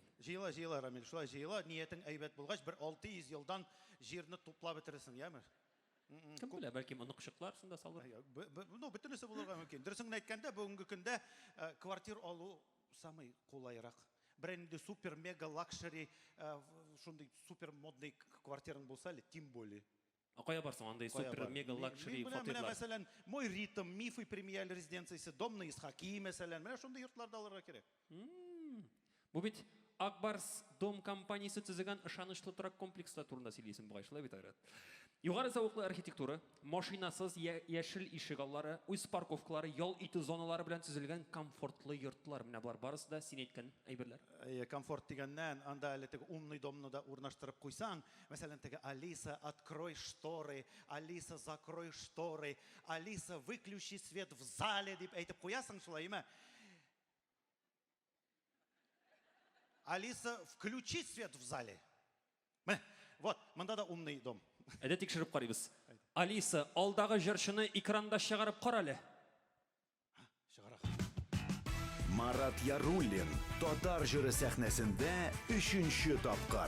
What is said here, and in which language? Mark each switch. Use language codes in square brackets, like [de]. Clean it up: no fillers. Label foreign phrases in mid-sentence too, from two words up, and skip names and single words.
[tt] Җыела, Рамил, шулай җыела. Ниятең әйбәт булгач, бер 600 елдан җирне туплап бетерерсең, яме? Кем белә, бәлки онык-шыклар шунда салыр. Ну, бөтенесе булырга мөмкин. Дөресен әйткәндә, бүгенге көндә квартир алу самый кулайрак. Бер инде [en] super mega luxury, [tt] шундый [ru] супер модный [tt] квартираң булса әле, [ru] тем более. [tt] Кая барсың андай [en] super mega luxury [tt] фатирлар? Мәсәлән, мой ритм, мифы премиаль резиденциясе, домны исхаки мәсәлән, менә шундый йортларда алырга кирәк. Бу бит Акбарс дом компаниясе төзегән ышанычлы торак комплекслар турында сөйлисең бугай, шулай бит Айрат. Югары зауыклы архитектура, машинасыз яшел ишек аллары, үз парковкалары, ял итү зоналары белән төзелгән комфортлы йортлар. Менә булар барысы да син әйткән әйберләр. Комфорт дигәннән, анда әле теге [ru] умный домны [tt] да урнаштырып куйсаң, мәсәлән, теге [ru] Алиса, открой шторы, Алиса, закрой шторы, Алиса, выключи свет в зале [tt] дип әйтеп куясың шулай, әйме? [ru] Алиса, включи свет в зале. [tt] Менә, вот, монда да [ru] умный дом. [tt] Әдә тикшереп карыйбыз. Алиса, алдагы җырчыны экранда чыгарып кара әле. Марат Яруллин Татар җыры сәхнәсендә 3нче тапкыр.